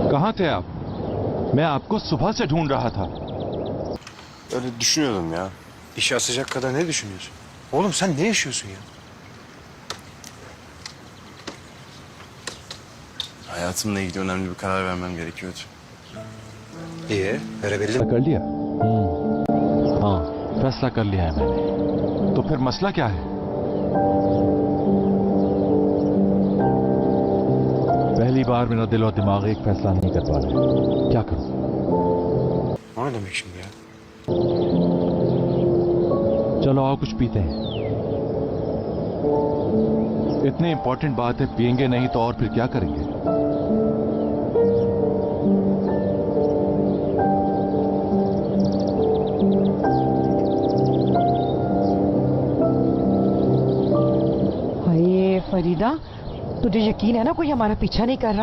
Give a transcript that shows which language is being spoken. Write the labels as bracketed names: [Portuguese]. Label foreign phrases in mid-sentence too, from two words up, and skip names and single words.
[Hindi] कहाँ थे आप? मैं आपको सुबह से ढूंढ रहा था. [Turkish] Öyle düşünüyordum ya. İşe asacak kadar ne düşünüyorsun? Oğlum sen ne yaşıyorsun ya? Hayatımla ilgili önemli bir karar vermem gerekiyordu. İyi, verebildin mi? [Hindi] कर लिया? हाँ, फैसला कर लिया है मैंने. तो फिर मसला क्या है? पहली बार मेरा दिल और दिमाग एक फैसला नहीं कर पा रहे. क्या करूं? [Turkish] O ne demek şimdi ya? [Hindi] चलो आओ कुछ पीते हैं. इतनी इंपॉर्टेंट बात है, पियेंगे नहीं तो और फिर क्या करेंगे? हाय फरीदा, तुझे यकीन है ना कोई हमारा पीछा नहीं कर रहा?